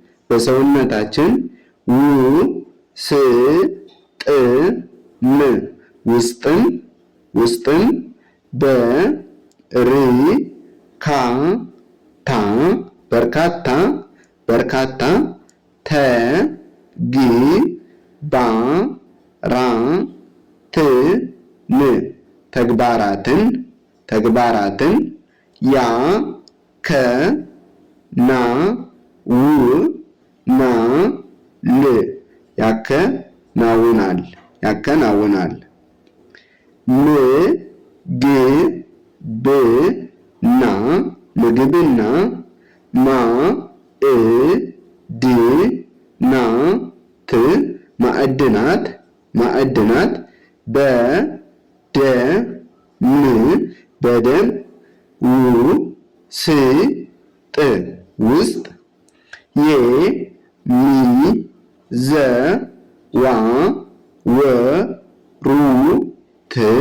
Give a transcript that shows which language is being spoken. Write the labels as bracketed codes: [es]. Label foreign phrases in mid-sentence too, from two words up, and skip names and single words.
[am] ስ ጥ ም ውስጥን በ ር ካ ታ በርካታ ተ ግ ባ ራ ት ን ተግባራትን ያ ከ ና ው ና ል ያከናውናል ም ግ ብ ና ምግብና ማ እ ድ ና ት ማዕድናት በ ደ ም በደም ው ስ ጥ ውስጥ የ ሚ ዘ ዋ ወ ሩ ት